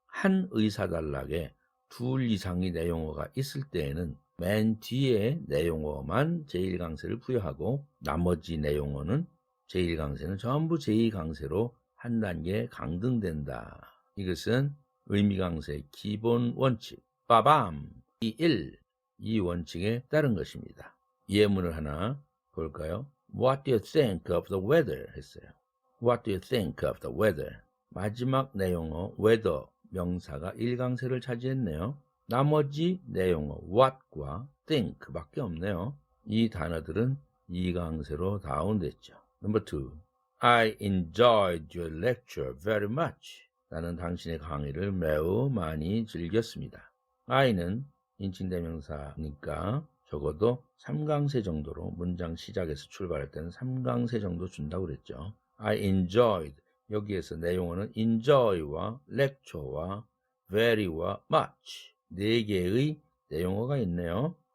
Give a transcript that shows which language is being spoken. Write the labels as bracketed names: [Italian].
[Korean] 한 의사단락에 둘 이상의 내용어가 있을 때에는 맨 뒤에 내용어만 제1강세를 부여하고 나머지 내용어는 제1강세는 전부 제2강세로 한 단계 강등된다. 이것은 의미강세의 기본 원칙, 빠밤, 이 원칙에 따른 것입니다. 예문을 하나 볼까요? [English] What do you think of the weather? [Korean] 했어요. [English] What do you think of the weather? [Korean] 마지막 내용어 weather 명사가 1강세를 차지했네요. 나머지 내용어 what과 think 밖에 없네요. 이 단어들은 이강세로 다운됐죠. Number 2. [English] I enjoyed your lecture very much. [Korean] 나는 당신의 강의를 매우 많이 즐겼습니다. I는 인칭대명사니까 적어도 3강세 정도로 문장 시작에서 출발할 때는 3강세 정도 준다고 그랬죠. [English] I enjoyed. [Korean] 여기에서 내용어는 enjoy와 lecture와 very와 much 4개의 내용어가 있네요.